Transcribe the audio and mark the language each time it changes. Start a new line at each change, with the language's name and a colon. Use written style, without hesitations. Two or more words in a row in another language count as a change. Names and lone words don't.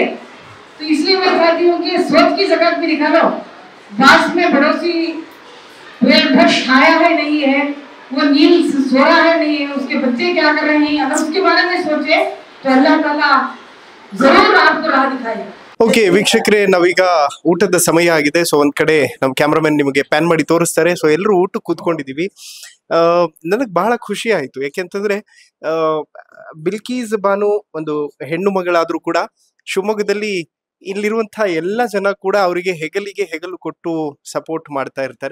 Hindi: तो इसलिए मैं कहती हूँ कि सोच की ज़कात भी निकालो। बास में पड़ोसी पेड़ भर खाया है नहीं है, वो नींद सो रहा है नहीं है, उसके बच्चे क्या कर रहे हैं, अगर उसके बारे में सोचे तो अल्लाह ताला जरूर आपको राह दिखाएगा।
Kannada: ಓಕೆ ವೀಕ್ಷಕರೇ, ನಾವೀಗ ಊಟದ ಸಮಯ ಆಗಿದೆ. ಸೊ ಒಂದ್ ಕಡೆ ನಮ್ಮ ಕ್ಯಾಮ್ರಾಮನ್ ನಿಮಗೆ ಪ್ಯಾನ್ ಮಾಡಿ ತೋರಿಸ್ತಾರೆ. ಸೊ ಎಲ್ಲರೂ ಊಟಕ್ಕೆ ಕೂತ್ಕೊಂಡಿದೀವಿ. ನನಗೆ ಬಹಳ ಖುಷಿ ಆಯ್ತು. ಯಾಕೆಂತಂದ್ರೆ ಬಿಲ್ಕೀಸ್ ಬಾನು ಒಂದು ಹೆಣ್ಣು ಮಗಳಾದ್ರೂ ಕೂಡ ಶಿವಮೊಗ್ಗದಲ್ಲಿ ಇಲ್ಲಿರುವಂತಹ ಎಲ್ಲ ಜನ ಕೂಡ ಅವರಿಗೆ ಹೆಗಲಿಗೆ ಹೆಗಲು ಕೊಟ್ಟು ಸಪೋರ್ಟ್ ಮಾಡ್ತಾ ಇರ್ತಾರೆ.